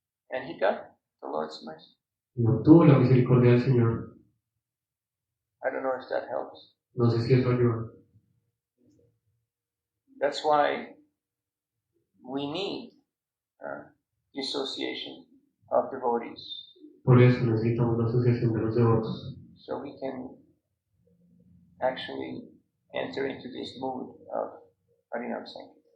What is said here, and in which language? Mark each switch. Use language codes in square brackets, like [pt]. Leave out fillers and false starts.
[en] And he got the Lord's mercy. [es] Y obtuvo la misericordia del Señor. [en] I don't know if that helps. [es] No sé si eso ayuda. [en] That's why we need the association of devotees. [es] Por eso necesitamos la asociación de los devotos. [en] So we can actually enter into this mood of Harinam Sankirtan.